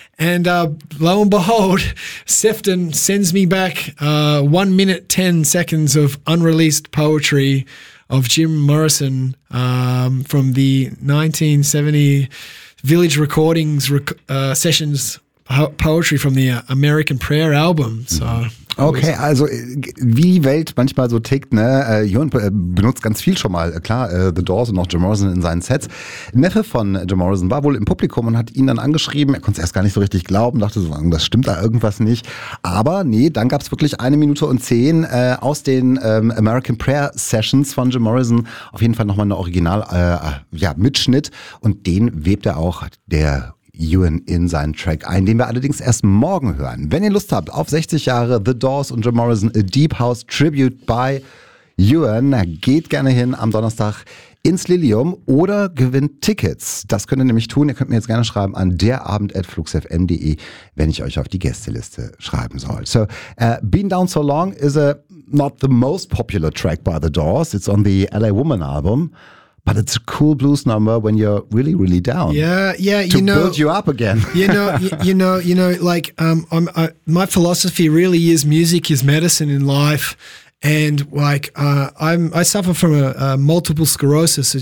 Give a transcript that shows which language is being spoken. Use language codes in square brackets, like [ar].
[en] And lo and behold, Sefton sends me back 1 minute 10 seconds of unreleased poetry of Jim Morrison from the 1970 Village Recordings sessions poetry from the American Prayer album. So [de] okay, also wie die Welt manchmal so tickt, ne? Jörn benutzt ganz viel schon mal, klar, The Doors und auch Jim Morrison in seinen Sets. Neffe von Jim Morrison war wohl im Publikum und hat ihn dann angeschrieben. Er konnte es erst gar nicht so richtig glauben, dachte so, das stimmt da irgendwas nicht. Aber nee, dann gab es wirklich 1:10 aus den American Prayer Sessions von Jim Morrison. Auf jeden Fall nochmal eine Original-Mitschnitt. Und den webt er auch, der Ewan, in seinen Track ein, den wir allerdings erst morgen hören. Wenn ihr Lust habt auf 60 Jahre The Doors und Jim Morrison, a Deep House Tribute by Ewan, geht gerne hin am Donnerstag ins Lilium oder gewinnt Tickets. Das könnt ihr nämlich tun. Ihr könnt mir jetzt gerne schreiben an derabend@fluxfm.de, wenn ich euch auf die Gästeliste schreiben soll. [en] So, Been Down So Long is not the most popular track by The Doors. It's on the LA Woman album. But it's a cool blues number when you're really, really down. Yeah, you know, to build you up again. My philosophy really is music is medicine in life, and like I suffer from a multiple sclerosis.